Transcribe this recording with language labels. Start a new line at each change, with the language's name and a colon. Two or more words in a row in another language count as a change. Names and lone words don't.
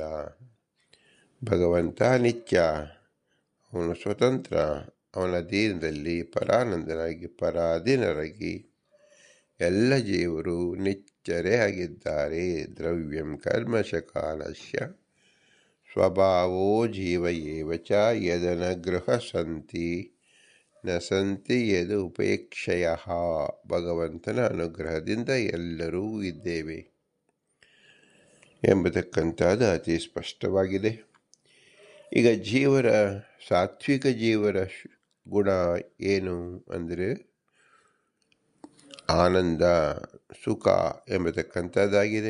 Kannada: ಭಗವಂತ ನಿತ್ಯ, ಅವನು ಸ್ವತಂತ್ರ. ಅವನ ಅಧೀನದಲ್ಲಿ ಪರಾನಂದನಾಗಿ ಪರಾಧೀನರಾಗಿ ಎಲ್ಲ ಜೀವರು ನಿತ್ಯರೇ ಆಗಿದ್ದಾರೆ.
Sanskrit: ದ್ರವ್ಯಂ ಕರ್ಮಶ ಕಾಲಸ್ಯ ಸ್ವಭಾವೋ ಜೀವ ಏವ ಚ ಯದನಗ್ರಹ ಸಂತಿ ನ ಸಂತಿ ಯದು ಉಪೇಕ್ಷಯ.
Kannada: ಭಗವಂತನ ಅನುಗ್ರಹದಿಂದ ಎಲ್ಲರೂ ಇದ್ದೇವೆ ಎಂಬತಕ್ಕಂಥದ್ದು ಅತಿ ಸ್ಪಷ್ಟವಾಗಿದೆ. ಈಗ ಜೀವರ ಸಾತ್ವಿಕ ಜೀವರ ಗುಣ ಏನು ಅಂದರೆ ಆನಂದ, ಸುಖ ಎಂಬತಕ್ಕಂಥದ್ದಾಗಿದೆ.